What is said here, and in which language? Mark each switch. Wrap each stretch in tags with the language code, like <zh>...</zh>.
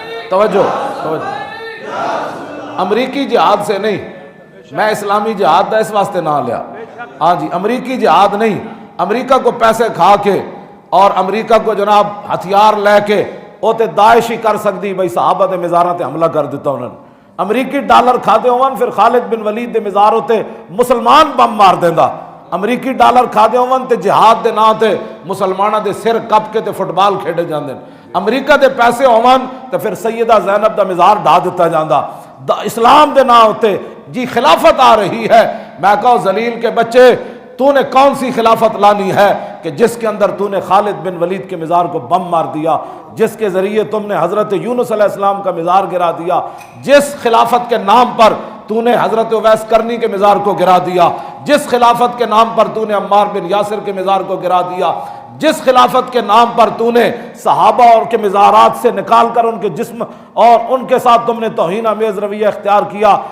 <ur>توجہ امریکی جہاد سے نہیں.</ur> <pa>میں اسلامی جہاد دا اس واسطے نہ لیا. ہاں جی امریکی جہاد نہیں. امریکہ کو پیسے کھا کے اور امریکہ کو جناب ہتھیار لے کے وہ تے داعش ہی کر سکتی بھائی صحابہ دے مزاراں تے حملہ کر دیتا انہوں نے. امریکی ڈالر کھاتے ہون پھر خالد بن ولید دے مزار ہوتے مسلمان بم مار دیندا. امریکی ڈالر کھاتے ہون تے جہاد دے نا تے مسلماناں دے سر کپ کے تے فٹ بال کھیڈے جاندے. امریکہ دے پیسے ہون تے پھر سیدہ زینب دا مزار ڈھا دیتا جاندا. اسلام دے نا ہوتے جی خلافت آ رہی ہے.</pa> <ur>میں کہوں ذلیل کے بچے تو نے کون سی خلافت لانی ہے کہ جس کے اندر تو نے خالد بن ولید کے مزار کو بم مار دیا, جس کے ذریعے تم نے حضرت یونس علیہ السلام کا مزار گرا دیا, جس خلافت کے نام پر تو نے حضرت اویس کرنی کے مزار کو گرا دیا, جس خلافت کے نام پر تو نے عمار بن یاسر کے مزار کو گرا دیا, جس خلافت کے نام پر تو نے صحابہ اور کے مزارات سے نکال کر ان کے جسم اور ان کے ساتھ تم نے توہین آمیز رویہ اختیار کیا.</ur>